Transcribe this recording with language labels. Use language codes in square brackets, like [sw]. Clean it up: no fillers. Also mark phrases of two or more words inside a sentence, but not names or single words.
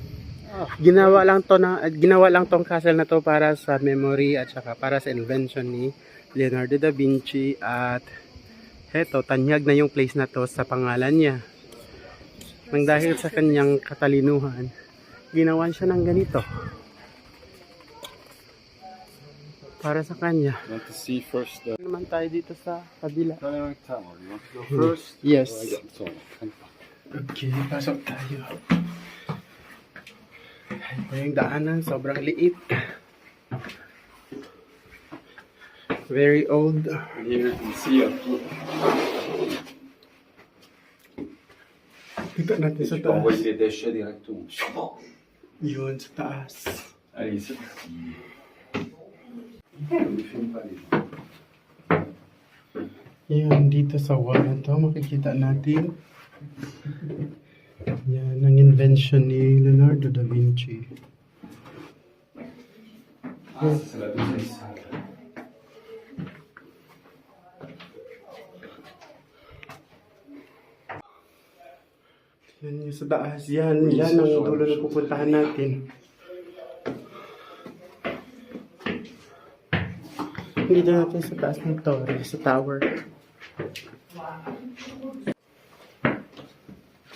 [tl] Ginawa lang tong castle na to para sa memory at saka para sa invention ni Leonardo da Vinci at heto, tanyag na yung place na to sa pangalan niya. Nang dahil sa kanyang katalinuhan, ginawan siya ng ganito. Para sa kanya. [en] You want to see first the [tl] Naman tayo dito sa kabila. [en] Dynamic Tower. You want to go first? Yes. So, [tl] Okay, pasok tayo. Ito yung daanan, sobrang liit. [en] Very old. here you can see a [tl] Kita natin sa [fr] tu peux envoyer [tl] taas. [fr] des déchets directement. [tl] Yun, sa taas. [fr] Allez, ici. Ne filme pas les gens. [tl] Yan, dito sa wall na to, makikita natin. Yan, ang invention ni Leonardo da Vinci. [fr] Ah, ça, c'est la deuxième salle. [tl] Yan yung sa taas. Yan ang dulo na pupuntahan natin. Dito natin sa taas ng torre, sa tower.